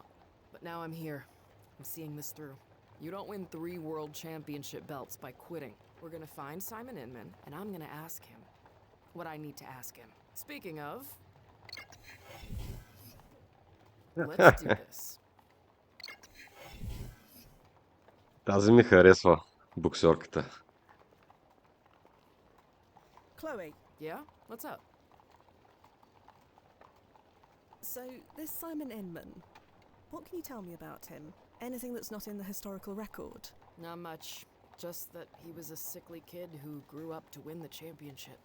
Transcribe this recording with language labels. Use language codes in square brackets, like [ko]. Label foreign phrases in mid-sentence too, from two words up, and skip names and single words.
[en] But now I'm here. I'm seeing this through. You don't win 3 world championship belts by quitting. We're gonna find Simon Inman, and I'm gonna ask him what I need to ask him. Speaking of, let's do this. [bg] Тази ми харесва, боксерката. [en] Chloe, Yeah? What's up? so this Simon Inman, what can you tell me about him? Anything that's not in the historical record? Not much. Just that he was a sickly kid who grew up to win the championship.